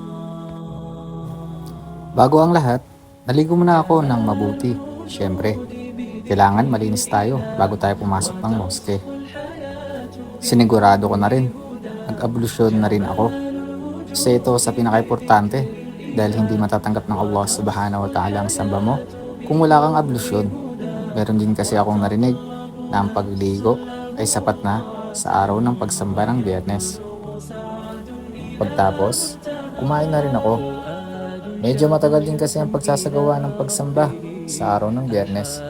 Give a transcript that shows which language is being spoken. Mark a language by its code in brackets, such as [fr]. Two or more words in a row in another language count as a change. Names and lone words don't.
[tl] Bago ang lahat, naligo muna ako ng mabuti. Siyempre, kailangan malinis tayo bago tayo pumasok ng moske. Sinigurado ko na rin, nag-ablusyon na rin ako. Kasi ito sa pinaka-importante dahil hindi matatanggap ng Allah [ar] سبحانه وتعالى [tl] ang samba mo kung wala kang ablusyon. Meron din kasi akong narinig na ang pagliligo ay sapat na sa araw ng pagsamba ng Biyernes. Pagtapos, kumain na rin ako. Medyo matagal din kasi ang pagsasagawa ng pagsamba sa araw ng Biyernes.